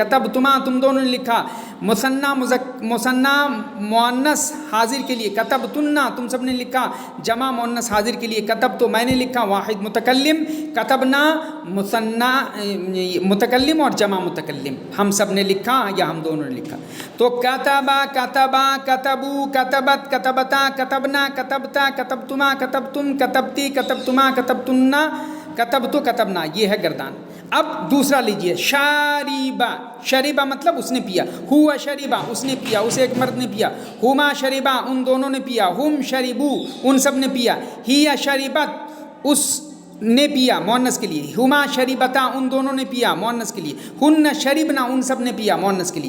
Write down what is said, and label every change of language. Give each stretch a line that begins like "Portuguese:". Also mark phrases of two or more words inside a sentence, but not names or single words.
Urdu: کتبتما تم دونوں نے لکھا، مثنیٰ مؤنث حاضر کے لیے۔ کتبتنا تم سب نے لکھا، جمع مؤنث حاضر کے لیے۔ کتبتو میں نے لکھا، واحد متکلم۔ کتبنا مثنیٰ متکلم اور جمع متکلم، ہم سب نے لکھا یا ہم دونوں نے لکھا۔
Arabic: تو کتبا، کتبا، کتبو، کتبت، کتبتا، کتبنا، کتبتا، کتبتما، کتبتم، کتبتی، کتبتما، کتبتنا، کتبتو، کتبنا،
Urdu: یہ ہے گردان۔ اب دوسرا لیجئے، شاریبا، شریبا مطلب اس نے پیا۔ ہوا شریبا اس نے پیا، اسے ایک مرد نے پیا۔ ہما شریبا ان دونوں نے پیا۔ ہم شریبو ان سب نے پیا۔ ہیا شریبت اس نے پیا، مؤنث کے لیے۔ ہما شریبتا ان دونوں نے پیا، مؤنث کے لیے۔ ہن شریبنا ان سب نے پیا، مؤنث کے لیے۔